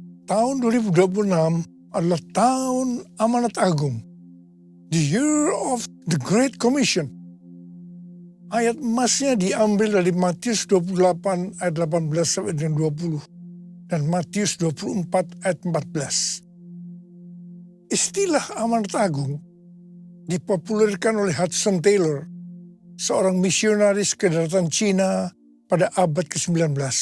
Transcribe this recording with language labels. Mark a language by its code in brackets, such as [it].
[id] Tahun 2026 adalah tahun amanat agung. [en] The year of the Great Commission. [id] Ayat emasnya diambil dari Matius 28 ayat 18 sampai dengan 20 dan Matius 24 ayat 14. Istilah amanat agung dipopulerkan oleh Hudson Taylor, seorang misionaris kedaratan Cina pada abad ke-19.